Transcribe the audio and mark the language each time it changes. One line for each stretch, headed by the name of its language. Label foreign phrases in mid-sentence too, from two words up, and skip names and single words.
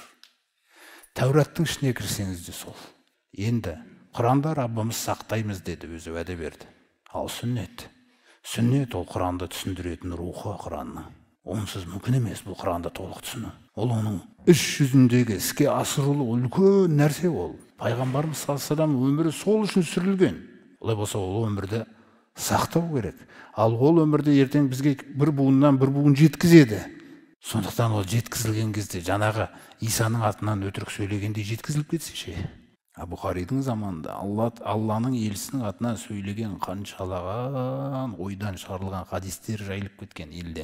Kazakh: Тәураттың ішіне кірсеңіз де сол. Енді Құранда Раббымыз сақтаймыз деді, өзі уәде берді. Ал сүннет ол Құранды түсіндіретін рухы Құранның. онсыз мүмкін емес бұл Құранды толық түсіну. Ол оның іс жүзіндегі іске асырылу үлкен нәрсе ол. Пайғамбарымыз
Arabic: صلى الله عليه وسلم
Kazakh: өмірі сол үшін сүрілген. Олай болса ол өмірді сақтау керек. Ал ол өмірді ертең бізге бір буыннан бір буын жеткізеді. Сондықтан ол жеткізілген кезде жаңағы Исаның атынан өтірік сөйлегенде жеткізіліп кетсе ше. Бұхаридің заманында Алланың елшісінің атынан сөйлеген қаншалаған ойдан шығарылған хадистер жайылып кеткен елде.